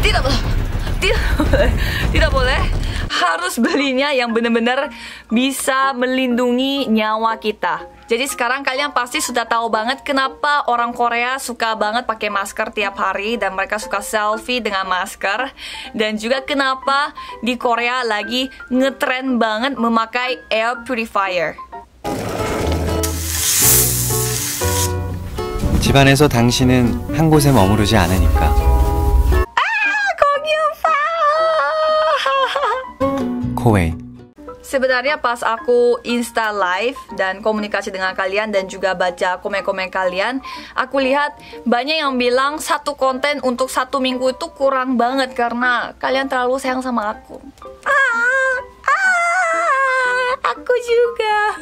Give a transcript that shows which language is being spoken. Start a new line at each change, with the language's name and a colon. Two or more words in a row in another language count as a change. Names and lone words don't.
Indonesian: Harus belinya yang benar-benar bisa melindungi nyawa kita. Jadi sekarang kalian pasti sudah tahu banget kenapa orang Korea suka banget pakai masker tiap hari dan mereka suka selfie dengan masker. Dan juga kenapa di Korea lagi ngetren banget memakai
English: air purifier.
Korean: 집안에서 당신은 한 곳에 머무르지 않으니까. 코웨이.
Indonesian: Sebenarnya pas aku
English: Insta live
Indonesian: dan komunikasi dengan kalian dan juga baca komen-komen kalian, aku lihat banyak yang bilang satu konten untuk 1 minggu itu kurang banget karena kalian terlalu sayang sama aku. Aku juga.